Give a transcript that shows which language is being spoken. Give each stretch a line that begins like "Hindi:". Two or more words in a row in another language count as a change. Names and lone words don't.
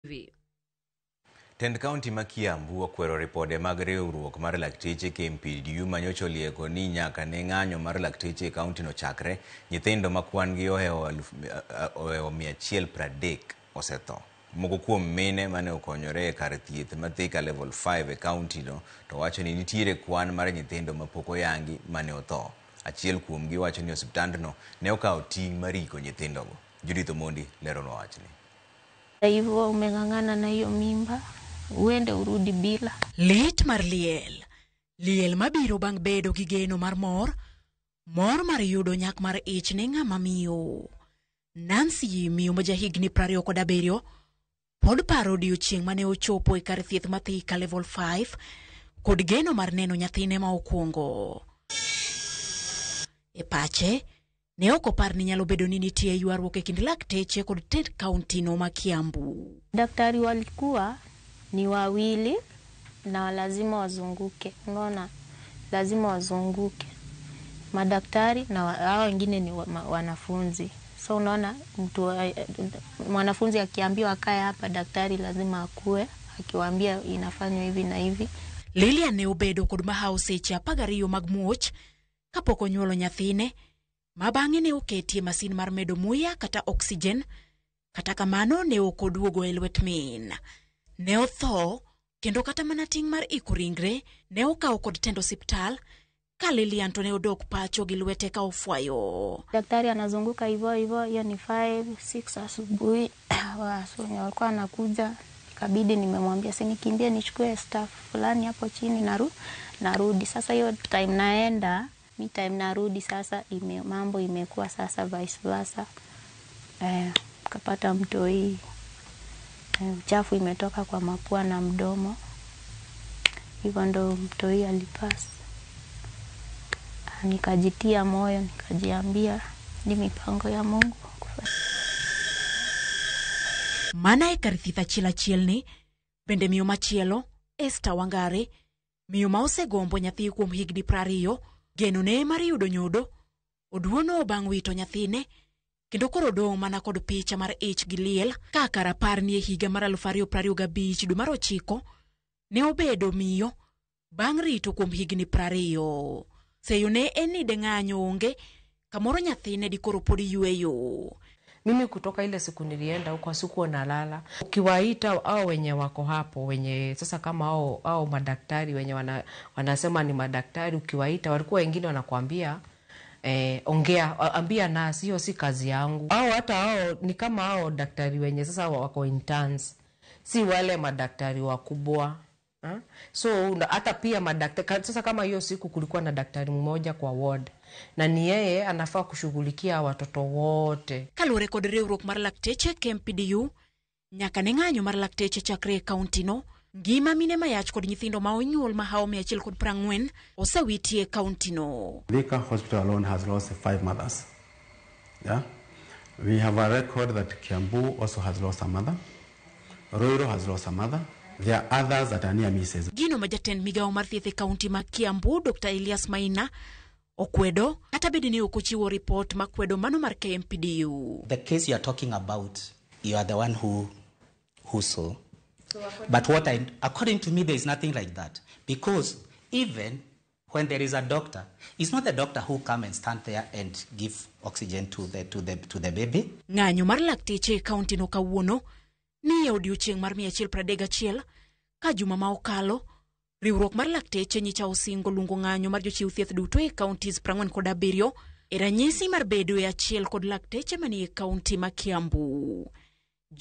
Luo (Kenya and Tanzania): Tend County ma Kiambu okwero ripode mag riwruok mar lakteche KMPDU manyocha olieko ni nyaka ne ng'anyo mar lakteche e kaunti no chakre, nyithindo ma kwan gi ohewo 130 osetho. Moko kuom mine mane okonyore e kar thieth ma Thika level 5 e kaunti no to wacho ni nitiere kwan mar nyithindo ma pok oyangi mane otho. Achiel kuom gi wacho ni osiptandno ne okawo ting' mar riko nyithindogo. Judith Omondi lero no wachni.
Swahili: Hivyo umeng'ang'ana na hiyo mimba, uende urudi bila.
Luo (Kenya and Tanzania): Lit mar liel mabiro bang' bedo gi geno mar mor mar yudo nyak mar ich ne ng'ama miyo. Nancy miyo ma jahigni 27 pod paro odiochieng' mane ochopo e kar thieth ma Thika level 5 kod geno mar neno nyathine ma okwongo. E pache ne ok opar ni nyalo bedo ni nitie ywaruok e kind lakteche kod Tend County no ma Kiambu.
Swahili: Daktari walikuwa ni wawili na lazima wazunguke. Unaona, lazima wazunguke. Madaktari na hao wengine ni wanafunzi. So unaona, mwanafunzi akiambiwa akae hapa, daktari lazima akue akiwaambia inafanywa hivi na hivi.
Luo (Kenya and Tanzania): Lilian ne obedo kod mahao seche 12 mag muoch kapok onyuolo nyathine, ma bang'e ne oketie masin mar medo muya kata oxygen. Kata kamano ne ok oduogo e lwet min. Ne otho, kendo kata mana ting' mar iko ringre ne okawo kod tend osiptal, ka Lilian to ne odok pacho gi lwete ka ofwayo.
Swahili: Daktari anazunguka hivyo, hiyo ni 5-6 asubuhi. Wasonya walikuwa anakuja, ikabidi nimemwambia nikimbie nichukue staff fulani hapo chini narudi. Sasa hiyo time naenda, mi time narudi sasa mambo imekuwa sasa
Latin: vice versa.
Swahili: Kapata mtoi, uchafu imetoka kwa mapua na mdomo. Hivyo ndo mtoi alipasi. Nikajitia moyo, nikajiambia ni mipango ya Mungu.
Luo (Kenya and Tanzania): Mana e kar thieth achiel ni bende miyo machielo, Esther Wangare, miyo ma osegombo nyathi kuom higni 20, geno ne mar yudo nyodo, oduono bang' wito nyathine, kendo koro dong' mana kod picha mar ich gi liel. Kaka rapar ni e higa mar 2025 dwe mar 9 ne obedo miyo bang' rito kuom higni 20. Seyo ne en ni ng'anyo onge, kamoro nyathine di koro pod yueyo.
Swahili: Mimi kutoka ile siku nilienda huko sikuwa nalala. Ukiwaita au wenye wako hapo, wenye sasa kama au madaktari wenye wanasema ni madaktari, ukiwaita walikuwa wengine wanakuambia ongea, ambia nasi, hiyo si kazi yangu. Au hata hao ni kama hao daktari wenye sasa wako interns, si wale madaktari wakubwa. So hata pia madaktari sasa, kama hiyo siku kulikuwa na daktari mmoja kwa ward, na ni yeye anafaa kushughulikia watoto wote.
Luo (Kenya and Tanzania): Kalure kod riwruok mar lakteche KMPDU, nyaka ne ng'anyo mar lakteche chakre kaunti no, ngima mine mayach kod nyithindo ma onyuol ma hao 140 osewiti e kaunti no.
English: Thika Hospital alone has lost 5 mothers. Yeah, we have a record that Kiambu also has lost a mother. Ruiru has lost a mother. There are others that are near misses.
Luo (Kenya and Tanzania): Gino majatend migao mar thieth e kaunti ma Kiambu, Dr. Elias Maina, okwedo kata bedi ni okochiwo report makwedo mano mar KMPDU.
English: The case you are talking about, you are the one who saw. But according to me, there is nothing like that. Because even when there is a doctor, it's not the doctor who come and stand there and give oxygen to the baby.
Luo (Kenya and Tanzania): Ng'anyo mar lakteche e kaunti no kawuono ni odiochieng' mar 131 ka juma ma okalo. Riwruok mar lakteche nyicha osingo lungo ng'anyo mar jochiw thieth duto e counties 47 e ranyisi mar bedo e achiel kod lakteche manie kaunti ma Kiambu.